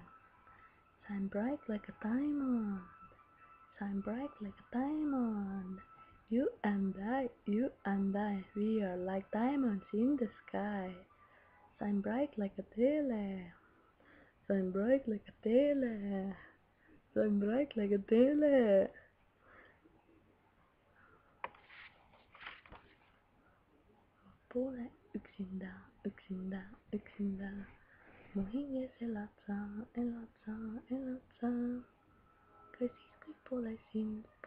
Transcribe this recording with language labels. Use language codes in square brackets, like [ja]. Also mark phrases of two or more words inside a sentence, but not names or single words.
[en] Shine bright like a diamond. Shine bright like a diamond. You and I, we are like diamonds in the sky. Shine bright like a tele. Shine bright like a tele. Shine bright like a tele. [et] Pole üksinda. Mu hinges elad sa. Ka siis, kui pole sind.